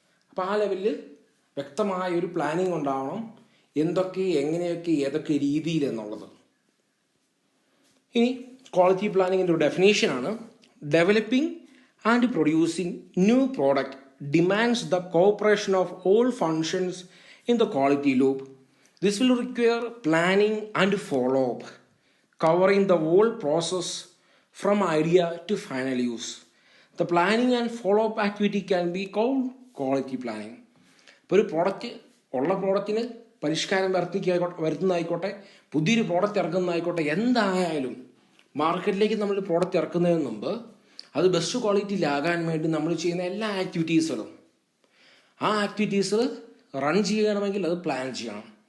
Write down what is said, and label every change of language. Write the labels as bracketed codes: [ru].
[ml] അപ്പോൾ ആ ലെവലിൽ വ്യക്തമായ ഒരു പ്ലാനിങ് ഉണ്ടാവണം, എന്തൊക്കെ എങ്ങനെയൊക്കെ ഏതൊക്കെ രീതിയിൽ എന്നുള്ളത്. ഇനി ക്വാളിറ്റി പ്ലാനിങ്ങിൻ്റെ ഒരു ഡെഫിനേഷനാണ്: [en] Developing and producing new product demands the cooperation of all functions in the quality loop. This will require planning and follow-up, covering the whole process from idea to final use. The planning and follow-up activity can be called quality planning. [ml] ഇപ്പോൾ ഒരു product ഉള്ള പ്രോഡക്റ്റിന് പരിഷ്കാരം വരുത്തുന്നതായിക്കോട്ടെ, പുതിയൊരു product ഇറക്കുന്നതായിക്കോട്ടെ, എന്തായാലും മാർക്കറ്റിലേക്ക് നമ്മൾ product ഇറക്കുന്നതിന് മുമ്പ് അത് ബെസ്റ്റ് ക്വാളിറ്റിയിലാകാൻ വേണ്ടി നമ്മൾ ചെയ്യുന്ന എല്ലാ ആക്ടിവിറ്റീസുകളും, ആ ആക്ടിവിറ്റീസ് റൺ ചെയ്യണമെങ്കിൽ അത് പ്ലാൻ ചെയ്യണം.